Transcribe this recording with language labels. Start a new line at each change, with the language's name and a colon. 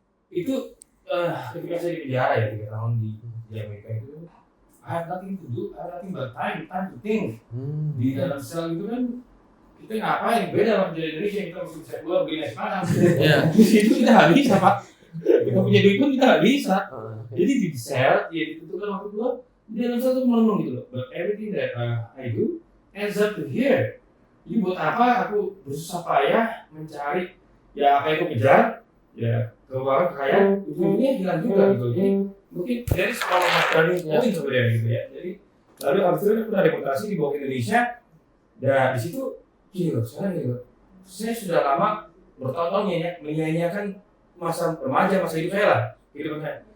Indonesian: Itu ketika saya di penjara ya 3 tahun di Amerika itu,
English: I have nothing to do, I have nothing but time to think.
Indonesian: Di dalam sel itu kan kita ngapain? Beda sama di Indonesia, kita mesti bisa keluar beli nasi makan. Di situ kita nggak bisa Pak. Kita punya duit pun kita nggak bisa. Jadi di sel, ya ditentukan waktu keluar, di dalam sel itu merenung gitu loh.
English: But everything that I do ends up to here.
Indonesian: Jadi buat apa aku bersusah payah mencari ya apa yang aku kejar, ya keuangan kekayaan, ujungnya hilang juga gitu. Jadi mungkin dari sekolah turning point sebenarnya gitu ya. Jadi lalu abis itu aku udah deportasi di bawah Indonesia, dan di situ gini loh, sekarang gini loh, saya sudah lama bertahun-tahun menyanyiakan masa remaja, masa hidup saya lah, kehidupan saya.